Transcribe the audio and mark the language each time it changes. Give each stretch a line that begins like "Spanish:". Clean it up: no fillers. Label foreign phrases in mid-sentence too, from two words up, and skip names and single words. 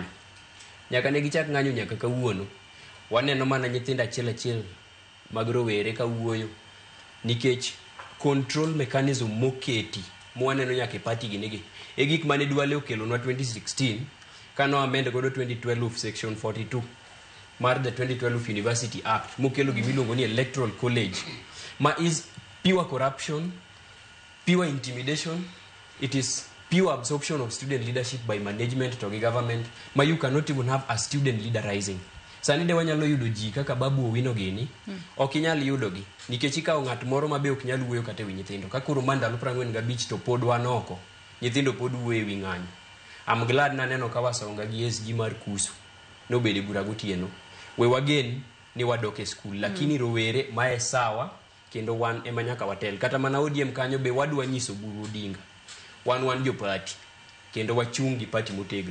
Luo (Kenya and Tanzania): Nyaka ne gichak ng'anyo nyaka kawuono waneno mana nyithindo achiel mag rowere kawuoyo nikech
English: control mechanism
Luo (Kenya and Tanzania): moketi mwaneno nyaka party ginegi e gik mane Duale okelonwa 2016 kano amend godo 2012 section 42 mar the 2012 University Act mokelo gimiluongo ni
English: electoral college
Luo (Kenya and Tanzania): ma
English: is pure corruption, pure intimidation, it is pure absorption of student leadership by management
Luo (Kenya and Tanzania): to government ma
English: you cannot even have a student leader rising.
Luo (Kenya and Tanzania): Sani de wanyalo yudo ji kaka Babu Owino gini okinyal yudo gi nikech ikawo ng'at moro mabe okinyal wuoyo kata wi nyithindo ka koro mandalo 45 to pod wan oko nyithindo pod wuoyo wi ng'anyo.
English: I'm glad
Luo (Kenya and Tanzania): na neno ka Wasonga gi SG mar Kusu no bede bura gotieno we wagen ni wadoke school lakini rowere mae sawa kendo wan ema nyaka watel kata mana ODM kanyo be wadwa nyiso Buru Odinga wan jo party kendo wachungi party motegno.